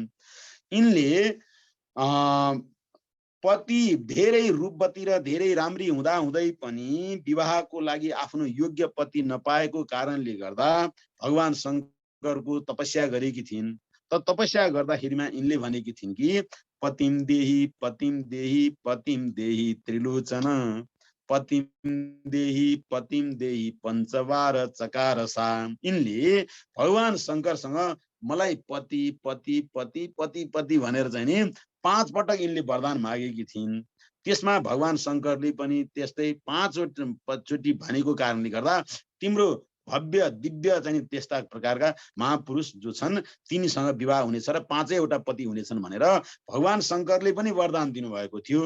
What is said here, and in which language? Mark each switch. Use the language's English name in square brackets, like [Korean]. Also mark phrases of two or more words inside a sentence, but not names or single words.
[Nepali] यिनले पति धेरै रूपवती र धेरै राम्री हुँदा हुँदै पनि विवाहको लागि आफ्नो योग्य पति नपाएको कारणले गर्दा भगवान शङ्करको तपस्या गरेकी थिइन्। त तपस्या गर्दाखेरिमा यिनले भनेकी थिइन् कि [Sanskrit] पतिम देही त्रिलोचन पतिम देही पञ्चबार चकारसा। [Nepali] यिनले भगवान शङ्करसँग मलाई पति पति पति पति पति भनेर चाहिँ नि 5 पटक यिनले वरदान मागेकी थिइन्। त्यसमा भगवान शङ्करले पनि त्यस्तै 5 चोटि भनेको कारणले गर्दा तिम्रो भव्य दिव्य चाहिँ त्यस्ता प्रकारका महापुरुष जो छन् तिनीसँग विवाह हुनेछ र 5 वटा पति हुनेछन् भनेर भगवान शङ्करले पनि वरदान दिनुभएको थियो।